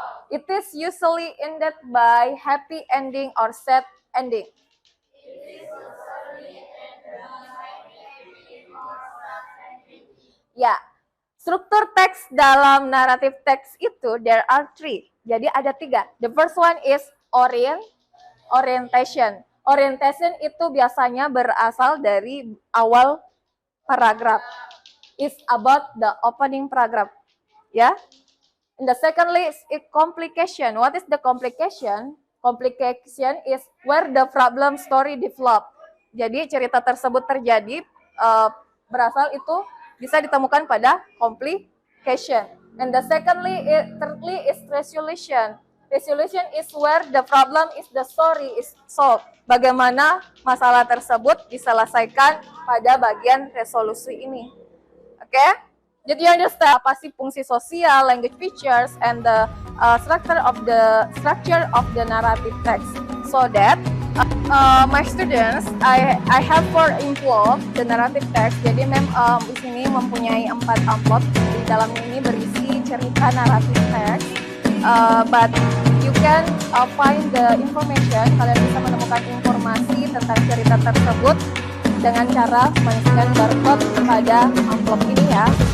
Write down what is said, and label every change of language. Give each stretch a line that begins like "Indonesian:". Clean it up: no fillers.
English: It is usually ended by happy ending or sad ending.
Indonesian: Ya, struktur teks dalam naratif teks itu
English: there are three.
Indonesian: Jadi ada tiga.
English: The first one is orientation.
Indonesian: Orientation itu biasanya berasal dari awal paragraph.
English: It's about the opening paragraph. Ya. And the secondly is complication. What is the complication? Complication is where the problem story develop.
Indonesian: Jadi cerita tersebut terjadi berasal itu bisa ditemukan pada complication.
English: And the thirdly is resolution. Resolution is where the problem is the story is solved.
Indonesian: Bagaimana masalah tersebut diselesaikan pada bagian resolusi ini. Oke?
English: Did you understand
Indonesian: apa sih fungsi sosial,
English: language features, and the structure of the narrative text? So that my students, I have for envelope the narrative text.
Indonesian: Jadi di sini mempunyai 4 amplop. Di dalamnya ini berisi cerita naratif text.
English: But you can find the information.
Indonesian: Kalian bisa menemukan informasi tentang cerita tersebut dengan cara men-scan barcode pada amplop ini ya.